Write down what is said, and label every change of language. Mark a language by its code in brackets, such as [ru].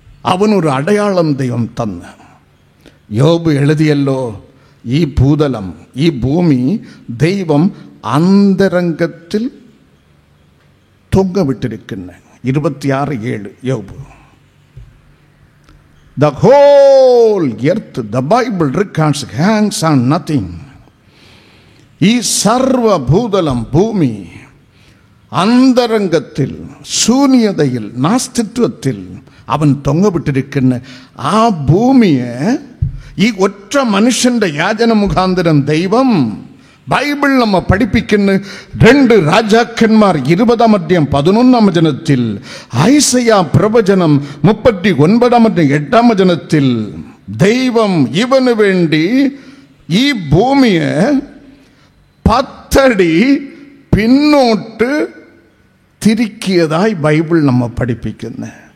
[ml] അവനൊരു അടയാളം ദൈവം തന്ന്. യോബ് എഴുതിയല്ലോ, ഈ ഭൂതലം, ഈ ഭൂമി ദൈവം അന്തരംഗത്തിൽ തൊങ്ങവിട്ടിരിക്കുന്ന 26:7 യോബ്. [en] The whole earth, the Bible records, hangs on nothing. [ml] ഈ സർവഭൂതലം, ഭൂമി അന്തരംഗത്തിൽ, ശൂന്യതയിൽ, നാസ്തിത്വത്തിൽ അവൻ തൊങ്ങവിട്ടിരിക്കുന്ന ആ ഭൂമിയെ ഈ ഒറ്റ മനുഷ്യന്റെ യാചന മുഖാന്തരം ദൈവം, ബൈബിൾ നമ്മെ പഠിപ്പിക്കുന്ന 2 രാജാക്കന്മാർ 20:11 ഐസയ്യാ പ്രവചനം 39:8 ദൈവം ഇവന് വേണ്ടി ഈ ഭൂമിയെ 10 അടി പിന്നോട്ട് തിരിക്കിയതായി ബൈബിൾ നമ്മെ പഠിപ്പിക്കുന്നു.